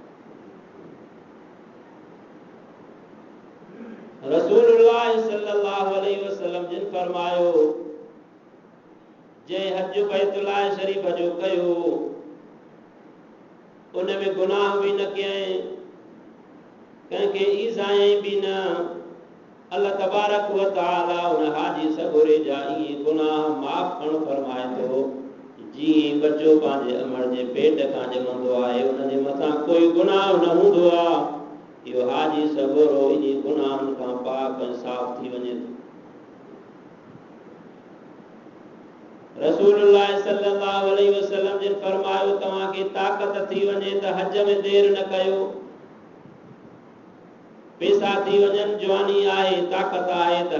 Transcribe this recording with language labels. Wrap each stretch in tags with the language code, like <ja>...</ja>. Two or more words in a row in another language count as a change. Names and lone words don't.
<sd>रसूलुल्लाह</sd> <ar>صلى الله عليه وسلم</ar> <sd>जिन फरमायो जंहिं हज बैतुल्लाह शरीफ जो कयो उन में गुनाह भी न कयई कंहिंखे ईज़ाई भी न</sd> <ar>الله تبارك وتعالى</ar> <sd>उन हाजी सगोरे जा इहे गुनाह माफ़ करणु फरमाए थो जीअं बच्चो पंहिंजे अमड़ जे पेट खां ॼमंदो आहे उन जे मथां कोई गुनाह न हूंदो आहे इहो हाजी सगोरो इन गुनाहनि खां पाक ऐं साफ़ थी वञे थो रसूलुल्लाह</sd> <ar>صلى الله عليه وسلم</ar> <sd>जिन फरमायो तव्हां खे ताक़त थी वञे त हज में देर न कयो पैसा थी वञनि जवानी आहे ताक़त आहे त</sd>